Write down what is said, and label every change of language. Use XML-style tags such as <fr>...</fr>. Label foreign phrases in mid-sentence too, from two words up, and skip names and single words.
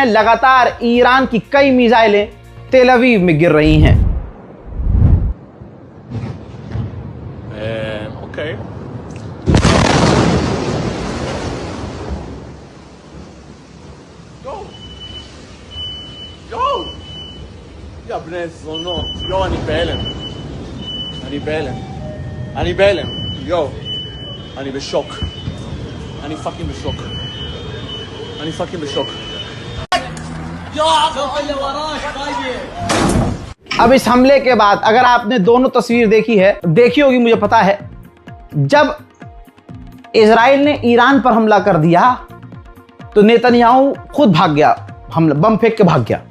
<hi>लगातार ईरान की कई मिसाइलें तेल अवीव में गिर रही हैं।</hi> <en>Okay. Go!</en> <he>יא בני זונות, יו, אני בהלם. אני בהלם. יו, אני בשוק. אני פאקינג בשוק.</he> <hi>अब इस हमले के बाद अगर आपने दोनों तस्वीर देखी होगी, मुझे पता है, जब इजराइल ने ईरान पर हमला कर दिया तो नेतन्याहू खुद भाग गया, बम फेंक के भाग गया।</hi>